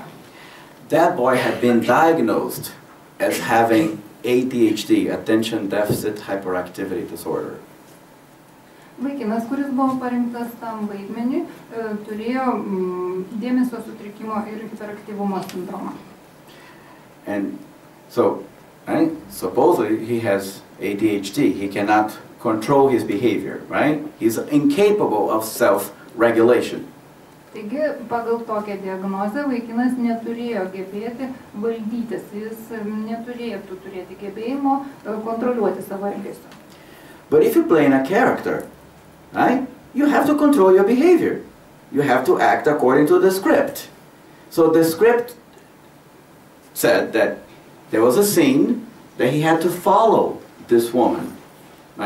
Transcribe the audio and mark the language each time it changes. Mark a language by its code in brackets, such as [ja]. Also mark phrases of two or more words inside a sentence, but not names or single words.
[en] That boy had been diagnosed as having ADHD, attention deficit hyperactivity disorder. [lt] Vaikinas, kuris buvo parinktas tam vaidmeniui, turėjo dėmesio sutrikimo ir hiperaktyvumo sindromą. [en] And so, right, supposedly he has ADHD. He cannot control his behavior, right? He's incapable of self-regulation. [lt] Taigi, pagal tokią diagnozę vaikinas neturėjo gebėti valdytis, jis neturėtų turėti gebėjimo kontroliuoti savo elgesio. [en] But if you play in a character, right, you have to control your behavior. You have to act according to the script. So the script said that there was a scene that he had to follow this woman, right?